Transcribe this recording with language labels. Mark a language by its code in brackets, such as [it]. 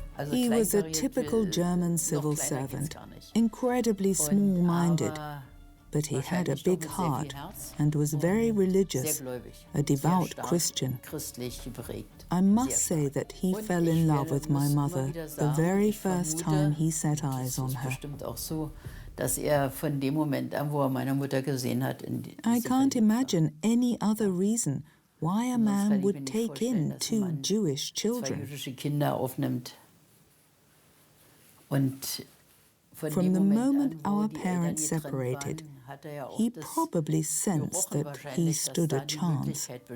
[en] He was a typical German civil servant, incredibly small-minded. But he had a big heart and was very religious, a devout Christian. I must say that he fell in love with my mother the very first time he set eyes on her. [de] dass von dem Moment an, wo meiner Mutter gesehen hat. [en] I can't imagine any other reason why a man would take in 2 Jewish children. [de] Kinder aufnimmt. Und [en] from the moment our parents separated, he probably sensed that he stood a chance.